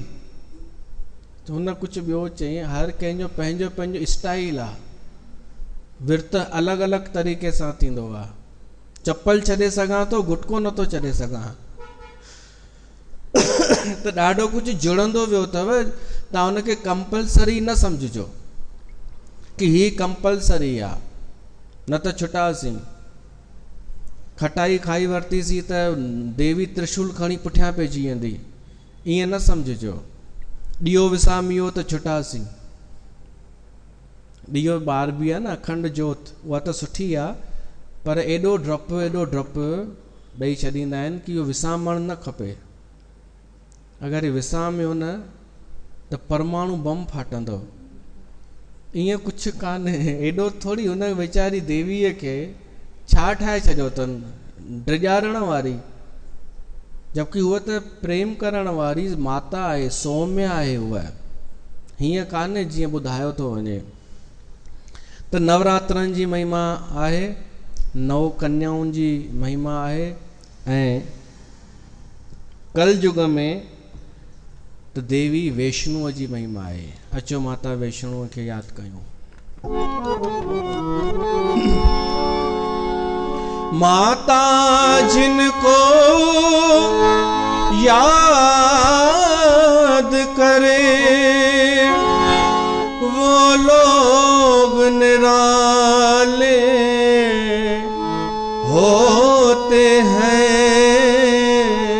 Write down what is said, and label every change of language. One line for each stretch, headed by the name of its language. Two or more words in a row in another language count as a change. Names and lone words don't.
Sindhi: त हुन कुझु ॿियो चई, हर कंहिंजो पंहिंजो पंहिंजो स्टाइल आहे, विर्त अलॻि अलॻि तरीक़े सां थींदो आहे। चप्पल छॾे सघां थो, गुटको नथो छॾे सघां। त ॾाढो कुझु जुड़ंदो वियो अथव। तव्हां हुनखे कंपलसरी न सम्झिजो की हीअ कंपलसरी आहे, न त छुटासीं। खटाई खाई वरितीसीं त देवी त्रिशूल खणी पुठियां पइजी वेंदी, ईअं न सम्झिजो। ॾीओ विसामियो त छुटासीं। ॾीओ ॿार बि आहे न, अखंड जोत, उहा त सुठी आहे, पर एॾो डपु ॾेई छॾींदा आहिनि की इहो विसामणु न खपे। अगरि विसामियो न त परमाणु बम फाटंदो। ईअं कुझु कान्हे, एॾो थोरी। हुन वीचारी देवीअ खे छा ठाहे छॾियो अथनि, ड्रिॼारण वारी, जबकि उहा त प्रेम करण वारी माता आहे, सौम्य आहे उहा, हीअं कान्हे जीअं ॿुधायो थो वञे। त नवरात्रनि जी महिमा आहे, 9 कन्याउनि जी महिमा आहे, ऐं कलयुग में त देवी वैष्णुअ जी महिमा आहे। अचो माता वैष्णुअ खे यादि कयूं।
Hindi: माता जिनको याद करे वो लोग निराले होते हैं।